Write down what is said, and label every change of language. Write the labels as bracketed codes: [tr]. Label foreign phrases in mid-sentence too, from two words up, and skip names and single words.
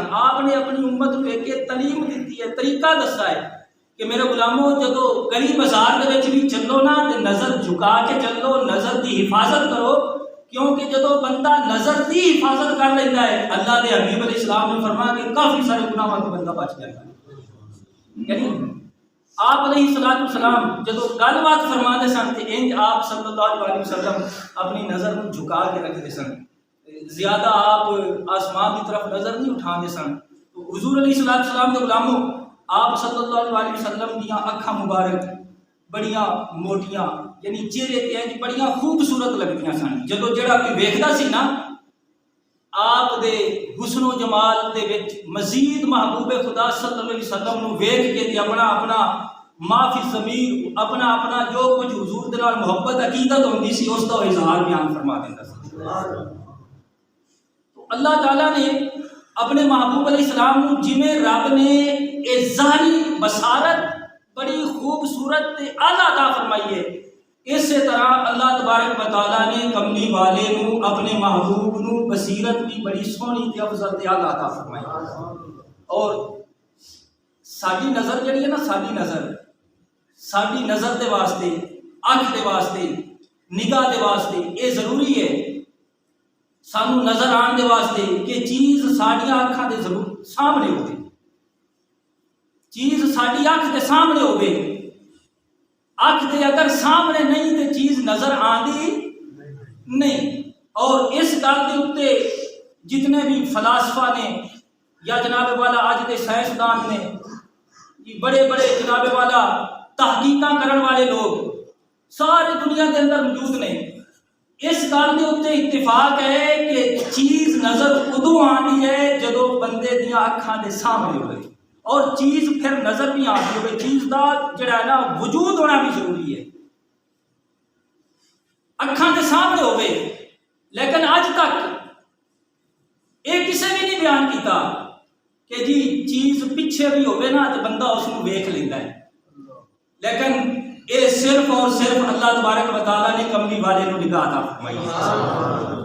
[ur] آپ نے اپنی امت کو ایک تعلیم دیتی ہے، طریقہ دسا ہے کہ میرے غلاموں جدو گلی بازار کے بھی چلو نا، تے نظر جھکا کے چلو، نظر دی حفاظت کرو، کیونکہ جدو بندہ نظر دی حفاظت کر لیتا ہے، اللہ دے حبیب علیہ السلام نے فرمایا کہ کافی سارے گناہوں سے بندہ بچ جاتا ہے۔ یعنی آپ علیہ السلام جدو گل بات فرماتے سن، تے انج آپ صلی اللہ علیہ وسلم اپنی نظر کو جھکا کے رکھتے سن، زیادہ آپ آسمان کی طرف نظر نہیں اٹھاتے سن۔ [pa] تو حضور علیہ السلام کے غلاموں، آپ صلی اللہ علیہ وسلم دیاں اکھاں مبارک بڑیاں موٹیاں، یعنی چہرے تے انج بڑیاں خوبصورت لگدیاں سن۔ جدو جڑا کوئی ویکھدا سی نا، آپ دے حسن و جمال دے وچ مزید محبوب خدا صلی اللہ علیہ وسلم نو ویکھ کے تے اپنا معافی ضمیر، اپنا جو کچھ حضور دے نال محبت عقیدت ہوندی سی، اس دا اظہار بیان فرما دیندا سی۔ تو اللہ تعالیٰ نے اپنے محبوب علیہ السلام نو جویں رب نے اے ظاہری بصارت بڑی خوبصورت تے اعلیٰ عطا فرمائی ہے، اسی طرح اللہ تبارک و تعالیٰ نے کملی والے نو اپنے محبوب نو بصیرت بھی بڑی سونی تے افضل تے اعلیٰ عطا فرمائی۔ اور ساری نظر جڑی ہے نا، ساری نظر دے واسطے، اکھ دے واسطے، نگاہ دے واسطے یہ ضروری ہے، سانو نظر آن دے واسطے کہ چیز ساڈیاں اکھاں دے ضرور سامنے ہوے، چیز ساڈی اکھ دے سامنے ہوے۔ اکھ دے اگر سامنے نہیں تے چیز نظر آندی نہیں۔ اور اس گل دے اوتے جتنے بھی فلاسفہ نے یا جناب والا اج دے سائنسدان نے، بڑے بڑے جناب والا تحقیقاں کرن والے لوگ ساری دنیا کے اندر موجود نے، اس گل دے اوتے اتفاق ہے کہ چیز نظر ادو آندی ہے جدو بندے دیاں اکھاں دے سامنے ہوئے۔ [ur] اور چیز پھر نظر بھی آتی ہوئے چیز دا جڑا ہے نا وجود ہونا بھی ضروری ہے، اکھاں دے سامنے ہوئے، لیکن اج تک یہ کسی بھی نہیں بیان کیتا کہ جی چیز پیچھے بھی ہوئے نا تو بندہ اس کو ویکھ لیتا ہے، لیکن یہ صرف اور صرف اللہ تبارک و تعالیٰ نے کملی والے کو نگاہ عطا فرمائی ہے۔